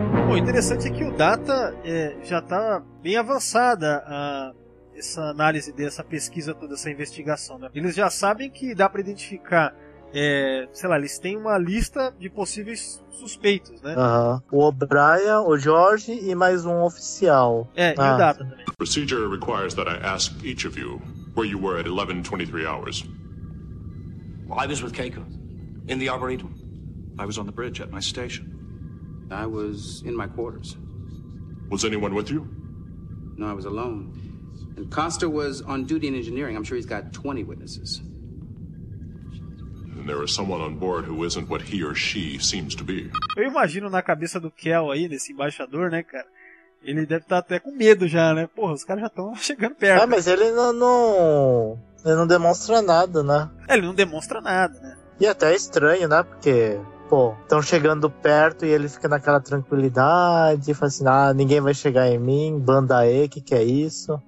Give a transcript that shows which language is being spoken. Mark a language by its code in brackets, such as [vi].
[pt] O interessante é que o Data já está bem avançada essa análise dessa pesquisa, toda essa investigação, né? Eles já sabem que dá para identificar, sei lá, eles têm uma lista de possíveis suspeitos, né? Uh-huh. O O'Brien, o George e mais um oficial. E o Data também. [en] The procedure requires that I ask each of you where you were at 11:23 hours. Well, I was with Keiko in the arboretum. I was on the bridge at my station. I was in my quarters. Was anyone with you? No, I was alone. And Costa was on duty in engineering. I'm sure he's got 20 witnesses. And there is someone on board who isn't what he or she seems to be. [pt] Eu imagino na cabeça do Kel aí, desse embaixador, né, cara? Ele deve estar até com medo já, né? Porra, os caras já estão chegando perto. Ah, mas ele não demonstra nada, né? Ele não demonstra nada, né? E até é estranho, né? Porque... pô, estão chegando perto e ele fica naquela tranquilidade, fala assim, ah, ninguém vai chegar em mim, banda E, que é isso?